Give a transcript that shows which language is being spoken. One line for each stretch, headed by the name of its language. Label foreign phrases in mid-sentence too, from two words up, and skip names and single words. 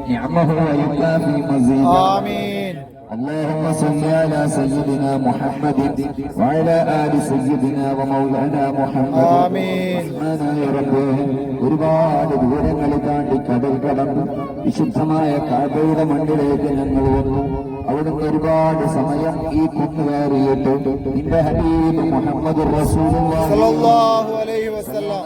Arabic: نعمه ويكافي مزيدا. آمين. اللهم صل على سيدنا محمد وعلى آل سيدنا ومولانا محمد. آمين.
Malayalam: ഒരുപാട് ദൂരങ്ങൾ താണ്ടി കടൽ കടന്നു വിശുദ്ധമായ കഅബയുടെ മണ്ണിലേക്ക് ഞങ്ങൾ വന്നു. അവിടുന്ന് ഒരുപാട് സമയം ഈ കുന്നുകയറിയിട്ട് നിന്റെ ഹബീബ് മുഹമ്മദ്
Arabic: صلى الله عليه وسلم